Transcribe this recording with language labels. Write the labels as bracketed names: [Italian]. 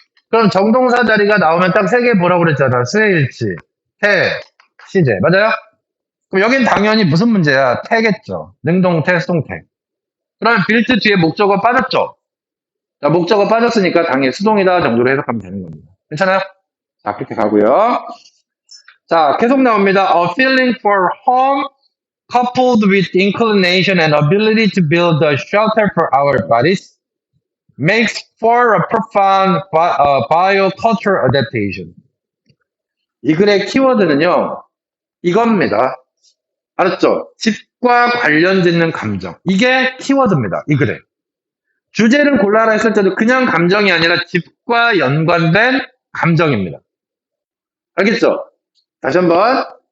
[Korean] 그럼 정동사 자리가 나오면 딱 세 개 뭐라고 그랬잖아. 수혜일치, 태, 시제. 맞아요? 그럼 여긴 당연히 무슨 문제야? 태겠죠. 능동태, 수동태. 그러면 빌트 뒤에 목적어 빠졌죠? 자, 목적어 빠졌으니까 당연히 수동이다 정도로 해석하면 되는 겁니다. 괜찮아요? 자, 그렇게 가고요. 자, 계속 나옵니다. [English] A feeling for home coupled with inclination and ability to build a shelter for our bodies makes for a profound biocultural adaptation. [Korean] 이 글의 키워드는요, 이겁니다. 알았죠? 집과 관련 짓는 감정. 이게 키워드입니다. 이 글에. 주제를 골라라 했을 때도 그냥 감정이 아니라 집과 연관된 감정입니다. 알겠죠? 다시 한번.